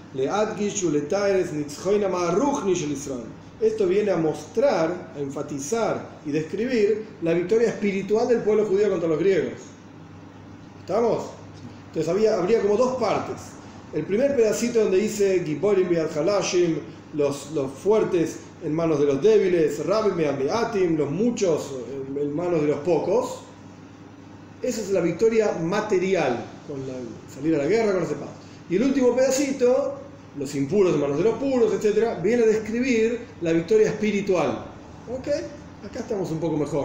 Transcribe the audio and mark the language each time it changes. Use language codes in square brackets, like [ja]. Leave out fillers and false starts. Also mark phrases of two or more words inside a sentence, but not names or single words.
[es] Esto viene a mostrar, a enfatizar y describir la victoria espiritual del pueblo judío contra los griegos. ¿Estamos? Entonces habría como dos partes. El primer pedacito donde dice [he] גבורים ביד חלשים, [es] los fuertes en manos de los débiles, [he] רבים ביד מעטים, [es] los muchos en manos de los pocos. Esa es la victoria material, con salir a la guerra con los espadas. Y el último pedacito, los impuros en manos de los puros, etc., viene a describir la victoria espiritual. ¿Ok? Acá estamos un poco mejor.